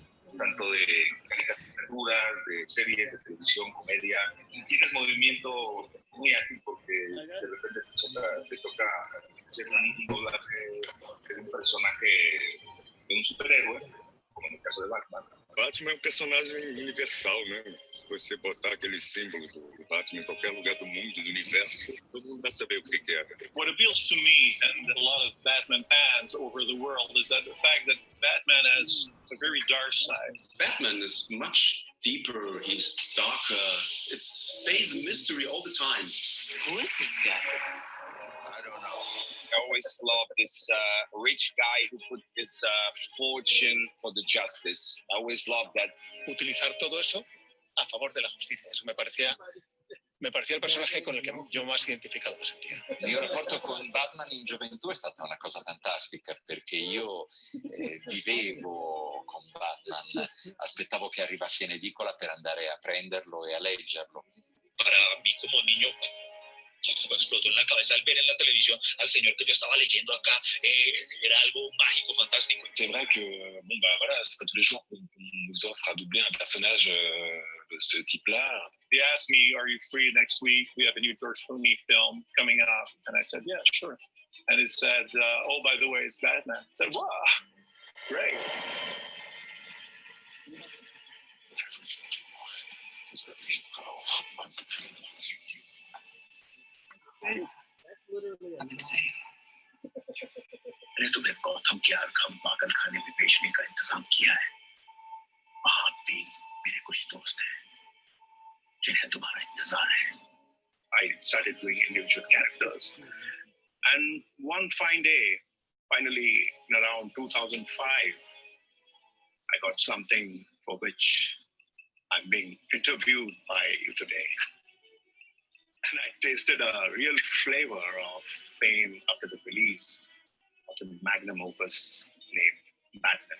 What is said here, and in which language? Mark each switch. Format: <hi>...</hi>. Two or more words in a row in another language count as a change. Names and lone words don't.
<es>Tanto de caricaturas, de series de televisión, comedia. Tienes movimiento muy ágil porque de repente te toca hacer un doblaje de un personaje, de un superhéroe, como en el caso de Batman.</es> <pt>Batman é um personagem universal, né? Se você botar aquele símbolo do Batman em qualquer lugar do mundo, do universo, todo mundo vai saber o que é.</pt> <en>What appeals to me and a lot of Batman fans over the world is that the fact that Batman has a very dark side. Batman is much deeper, he's darker. It stays a mystery all the time. Who is this guy? I don't know. I always love this rich guy who put his fortune for the justice. I always love that.</en> <es>Utilizar todo eso a favor de la justicia. Eso me parecía el personaje con el que yo más identificado me sentía.</es> <it>Il mio rapporto con Batman in gioventù è stata una cosa fantastica perché io vivevo con Batman, aspettavo che arrivasse in edicola per andare a prenderlo e a leggerlo.</it> <es>Para mí como niño me explotó en la cabeza al ver en la televisión al señor que yo estaba leyendo acá, era algo mágico, fantástico.</es> <fr>C'est vrai que, bon, bah voilà, c'est pas tous les jours qu'on nous offre à doubler un personnage de ce type-là.</fr> <en>They asked me, are you free next week? We have a new George Clooney film coming up. And I said, yeah, sure. And it said, oh, by the way, it's Batman. I said, wow, great. I'm insane.</en> <hi>मैंने तुम्हें गौतम के आरखम पागल खाने में बेचने का इंतजाम किया है। वहां भी मेरे कुछ दोस्त हैं जिन्हें तुम्हारा इंतजार है।</hi> <en>I started doing individual characters. And one fine day, finally in around 2005, I got something for which I'm being interviewed by you today. And I tasted a real flavor of fame after the release of the magnum opus named Batman.</en>